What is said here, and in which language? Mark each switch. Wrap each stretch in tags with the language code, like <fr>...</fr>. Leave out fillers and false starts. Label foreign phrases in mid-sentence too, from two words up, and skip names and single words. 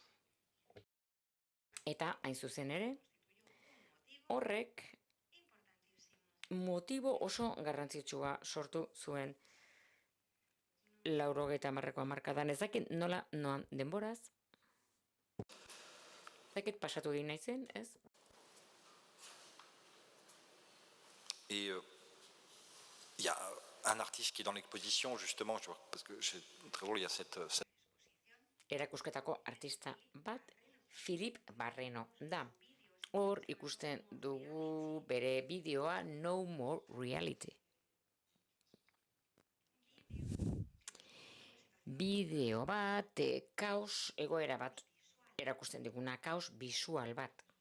<eu>Eta, hain zuzen ere, horrek motibo oso garrantzitsua sortu zuen 80 hamarkadan. Ez dakit nola noan denboraz? Ez dakit pasatu egin naizen, ez?</eu> <fr>Et il y a un artiste qui est dans l'exposition, justement, parce que c'est très drôle, il y a cette...</fr> <eu>Erakusketako artista bat, Philip Barreno da. Hor ikusten dugu bere bideoa No More Reality. Bideo bat, kaos egoera bat erakusten diguna, kaos bisual bat.</eu>